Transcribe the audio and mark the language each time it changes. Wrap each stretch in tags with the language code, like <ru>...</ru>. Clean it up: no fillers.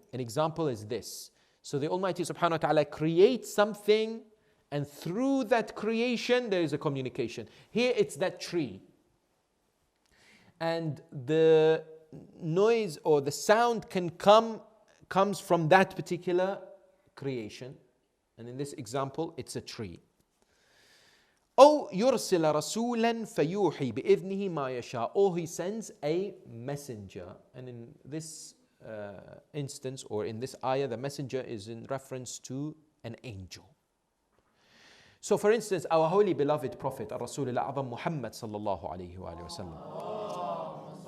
<en>An example is this. So the Almighty subhanahu wa ta'ala creates something, and through that creation there is a communication. Here it's that tree. And the noise or the sound comes from that particular creation. And in this example, it's a tree.</en> <ar>أو يرسل رسولا فيوحي بإذنه ما يشاء.</ar> <en>Or He sends a messenger. And in this instance, or in this ayah, the messenger is in reference to an angel. So for instance, our holy beloved Prophet, Rasul al-A'zam Muhammad sallallahu alayhi wa sallam.</en>